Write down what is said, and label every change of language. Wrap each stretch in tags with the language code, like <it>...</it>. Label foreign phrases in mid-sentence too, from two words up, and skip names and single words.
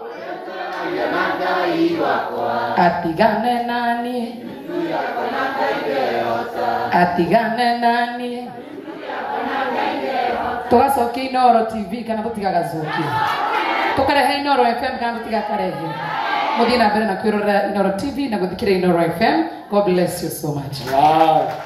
<ki>atigane nani atigane nani tugacokia Inoro TV kana tutigagacokia tukarehe Inoro FM kana tutigakarehe muthii na mbere na kwirorera Inoro TV na guthikira Inoro FM.</ki> <en>God bless you so much. Wow.</en>